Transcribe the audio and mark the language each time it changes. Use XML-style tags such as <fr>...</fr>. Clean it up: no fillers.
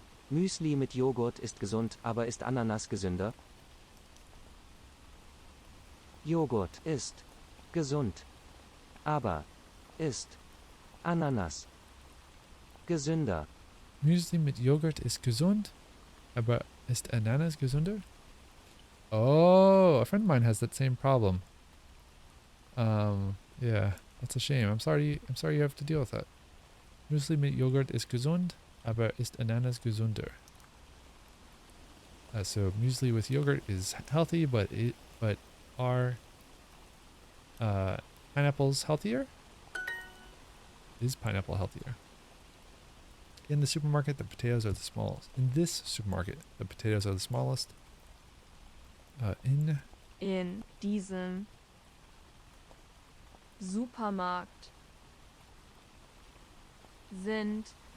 <de>Müsli mit Joghurt ist gesund, aber ist Ananas gesünder? Joghurt ist gesund, aber ist Ananas gesünder? Müsli mit Joghurt ist gesund, aber ist Ananas gesünder?</de> <en>Oh, a friend of mine has that same problem. Yeah, that's a shame. I'm sorry you have to deal with that.</en> <de>Müsli mit Joghurt ist gesund, aber ist Ananas gesünder?</de> <en>So muesli with yogurt is healthy, but are pineapples healthier? Is pineapple healthier? In the supermarket, the potatoes are the smallest. In this supermarket, the potatoes are the smallest. In</en> <de>diesem Supermarkt sind</de>